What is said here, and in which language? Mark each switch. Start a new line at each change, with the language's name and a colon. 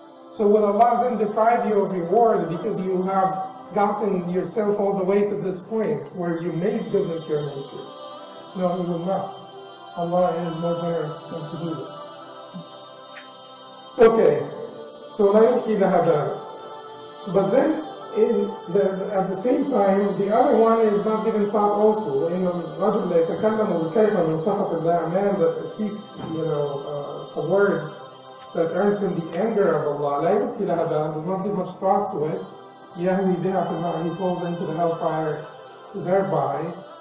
English: So will Allah then deprive you of reward because you have gotten yourself all the way to this point where you made goodness your nature? No, He will not. Allah is more generous than to do this. Okay, so
Arabic: لا يلقي لها بالا.
English: But then, at the same time, the other one is not given thought also. In
Arabic: الرجل لا يتكلم بالكلمة من سخط الله,
English: a man that speaks, a word that earns him the anger of Allah,
Arabic: لا يلقي لها بالا,
English: does not give much thought to it.
Arabic: يهوي بها في النار,
English: he falls into the hellfire thereby.